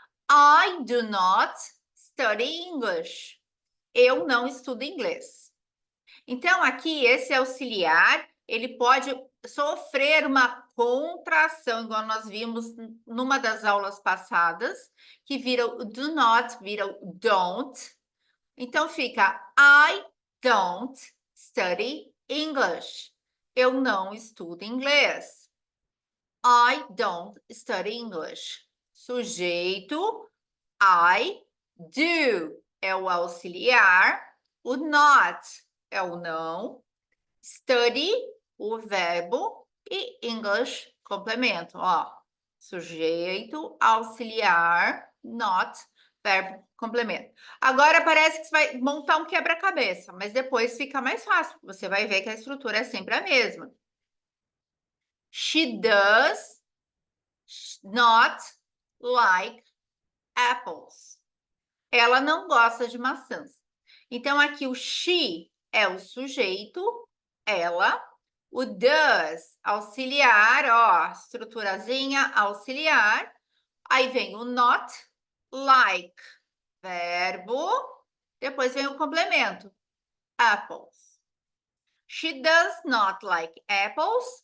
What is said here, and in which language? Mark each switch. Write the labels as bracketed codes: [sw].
[en] I do not study English. [pt] Eu não estudo inglês. Então, aqui, esse auxiliar, ele pode sofrer uma contração, igual nós vimos numa das aulas passadas, que vira o do not, vira o don't. Então, fica [en] I don't study English. [pt] Eu não estudo inglês. [en] I don't study English. [pt] Sujeito, I do é o auxiliar, o not é o não, study, o verbo, e English, complemento, ó. Sujeito, auxiliar, not, verbo, complemento. Agora parece que você vai montar um quebra-cabeça, mas depois fica mais fácil. Você vai ver que a estrutura é sempre a mesma. [en] She does not like apples. [pt] Ela não gosta de maçãs. Então, aqui o she é o sujeito, ela. O does, auxiliar, ó, estruturazinha, auxiliar. Aí vem o not, like, verbo. Depois vem o complemento, apples. [en] She does not like apples.